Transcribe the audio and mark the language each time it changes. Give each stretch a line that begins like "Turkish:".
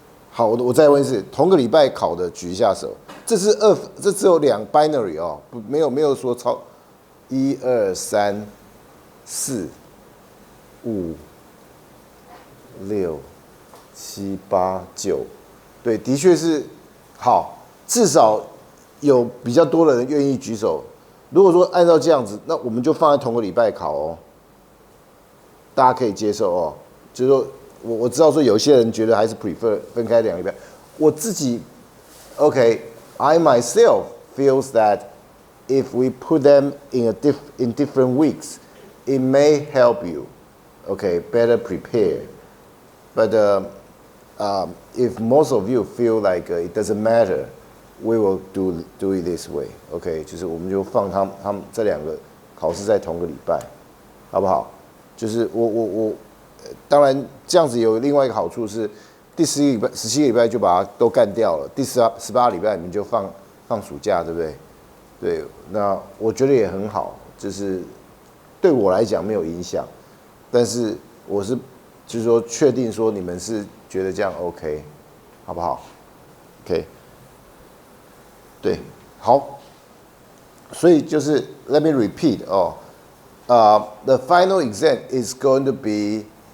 Chinese: 好，我再问一次，同个礼拜考的举一下手。这只有2 binary 哦，没有说超1、2、3、4、5、6、7、8、9，对，的确是好，至少。有比较多的人愿意举手。如果说按照这样子，那我们就放在同个礼拜考哦，大家可以接受哦。就是说我知道说有些人觉得还是 prefer 分开2个礼拜。我自己
English: ，OK，I myself feels that if we put them in different weeks, it may help you, okay, better prepare. But if most of you feel like it doesn't matter.We will do it this way, OK？
Chinese: 就是我们就放他们这2个考试在同个礼拜，好不好？就是我当然这样子有另外一个好处是，第17个礼拜就把它都干掉了，第18个礼拜你们就放暑假，对不对？对，那我觉得也很好。就是对我来讲没有影响，但是我是就是说确定说你们是觉得这样 OK， 好不好 ？OK， 对，好，所以就是
English: Let me repeat
Chinese: 哦，
English: the final exam is going to be